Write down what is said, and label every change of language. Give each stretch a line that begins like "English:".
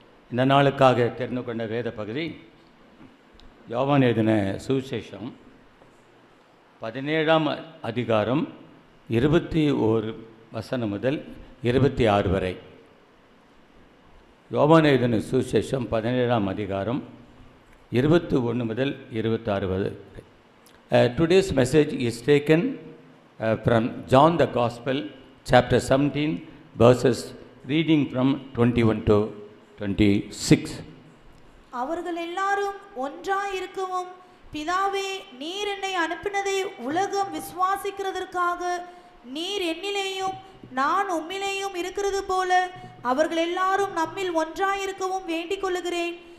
Tamil: இந்த நாளுக்காக தெரிந்து கொண்ட வேத பகுதி யோவான் எழுதின சுவிசேஷம் 17ஆம் அதிகாரம் 21 வசனம் முதல் 26 வரை. யோவான் எழுதின சுவிசேஷம் 17ஆம் அதிகாரம் 21 முதல் 26 வரை.
English: Today's message is taken from John the Gospel, chapter 17, verses reading from 21 to 26.
Tamil: அவர்கள் எல்லாரும் ஒன்றாயிருக்கவும், பிதாவே, நீர் என்னை அனுப்பினதை உலகம் விசுவாசிக்கிறதற்காக நீர் என்னிலேயும் நான் உம்மிலேயும் இருக்கிறது போல அவர்கள் எல்லாரும் நம்மில் ஒன்றாயிருக்கவும் வேண்டிக் கொள்ளுகிறேன்.